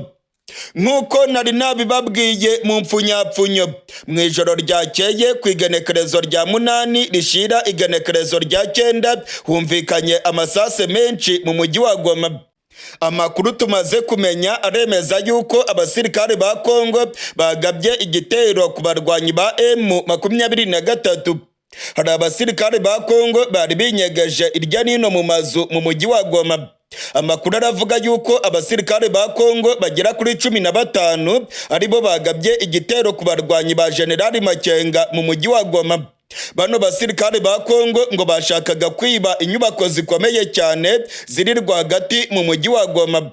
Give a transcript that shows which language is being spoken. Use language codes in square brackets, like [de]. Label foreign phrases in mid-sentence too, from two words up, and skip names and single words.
[rw] Nk'uko nari nabibabwiye mu mpfunyapfunyo, mu ijoro ryakeye ku igenekerezo rya 8 rishira igenekerezo rya 9 humvikanye amasase menshi mu mujyi wa Goma. Amakuru tumaze kumenya aremeza yuko abasirikare ba Kongo bagabye igitero ku barwanyi ba M23. Hari abasirikare ba Kongo bari binyegeje irya nino mu mazu mu mujyi wa Goma. Amakuru aravuga yuko abasirikare ba Kongo bagera kuri 15 aribo bagabye igitero ku barwanyi ba General Makenga mu mujyi wa Goma. Bano basirikare ba Kongo ngo bashakaga kwiba inyubako zikomeye cyane ziri rwagati mu mujyi wa Goma.